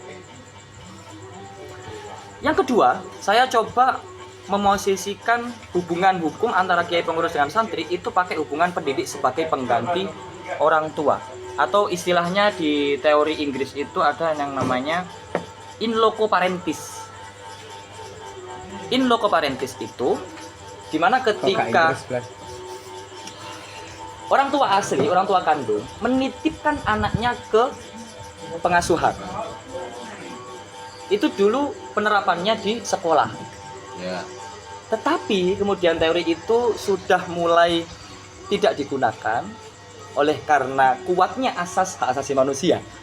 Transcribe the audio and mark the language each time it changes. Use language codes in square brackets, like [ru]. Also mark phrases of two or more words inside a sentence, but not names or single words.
[id] Yang kedua, saya coba memosisikan hubungan hukum antara kiai pengurus dengan santri itu pakai hubungan pendidik sebagai pengganti orang tua, atau istilahnya di teori Inggris itu ada yang namanya [la] in loco parentis. In loco parentis [id] itu dimana ketika orang tua asli, orang tua kandung menitipkan anaknya ke pengasuhan. Itu dulu penerapannya di sekolah. Ya. Tetapi kemudian teori itu sudah mulai tidak digunakan oleh karena kuatnya asas hak asasi manusia.